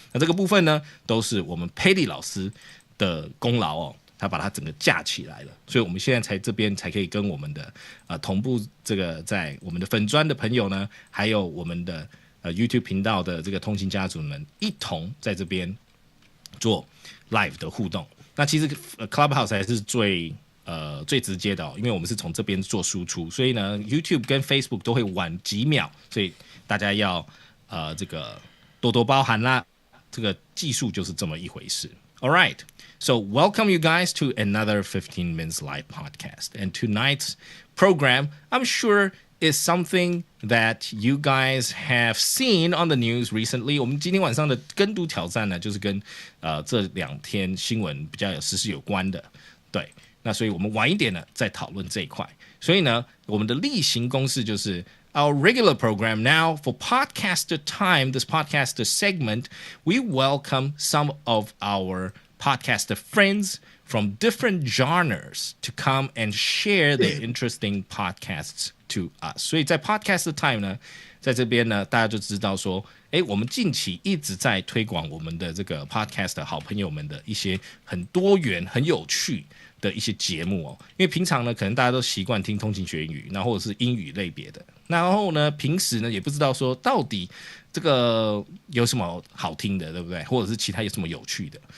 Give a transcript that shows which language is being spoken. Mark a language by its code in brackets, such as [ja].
[zh] 那这个部分呢，都是我们 Petty 老师的功劳哦，他把它整个架起来了，所以我们现在这边才可以跟我们的同步这个在我们的粉专的朋友呢，还有我们的YouTube 频道的这个通勤家族们一同在这边做 live 的互动。那其实Clubhouse 还是最直接的哦，因为我们是从这边做输出，所以呢 YouTube 跟 Facebook 都会晚几秒，所以大家要这个多多包涵啦，这个技术就是这么一回事。 [en] All right, so welcome you guys to another 15 minutes live podcast, and tonight's program, I'm sure, is something that you guys have seen on the news recently. [zh] 我们今天晚上的跟读挑战呢，就是跟这2天新闻比较有时事有关的，对。那所以我们晚一点呢再讨论这一块。所以呢，我们的例行公事就是 [en] our regular program now for podcaster time, this podcaster segment, we welcome some of our podcaster friends from different genres to come and share their interesting podcasts to us. [zh] 所以在 podcaster time 呢，在这边呢，大家就知道说，我们近期一直在推广我们的这个 podcast 好朋友们的一些很多元、很有趣的一些节目哦，因为平常呢，可能大家都习惯听通勤学英语，那或者是英语类别的，然后呢，平时呢也不知道说到底这个有什么好听的，对不对？或者是其他有什么有趣的？